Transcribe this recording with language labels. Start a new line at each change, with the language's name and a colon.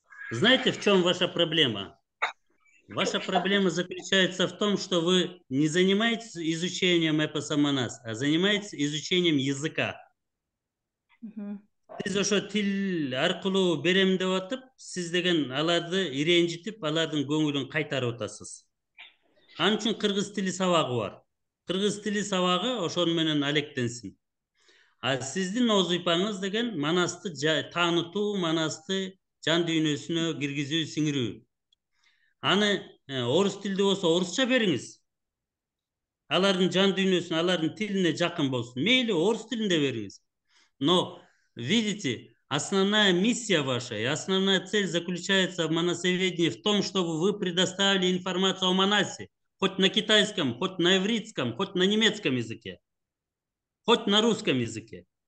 Russian: Знаете, в чем ваша проблема? Ваша проблема заключается в том, что вы не занимаетесь изучением эпоса Манас, а занимаетесь изучением языка.
Kyrgyz: Сиз ошо тил аркылуу берем деп атып, сиз деген аларды иренжитип, алардын көңүлүн кайтарып атасыз. Анын үчүн кыргыз тили сабагы бар. Кыргыз тили сабагы ошону менен алектенсин. А сиздин оозуйпаңыз деген Манасты таанытуу, Манасты жан дүйнөсүнө киргизүү, сиңирүү. Аны орус тилде болсо орусча бериңиз. Алардын жан дүйнөсүнө, алардын тилине жакын болсун. Мейли орус тилинде бериңиз.
Russian: Но видите, основная миссия ваша и основная цель заключается в манасоведении в том, чтобы вы предоставили информацию о Манасе, хоть на китайском, хоть на ивритском, хоть на немецком языке, хоть на русском языке.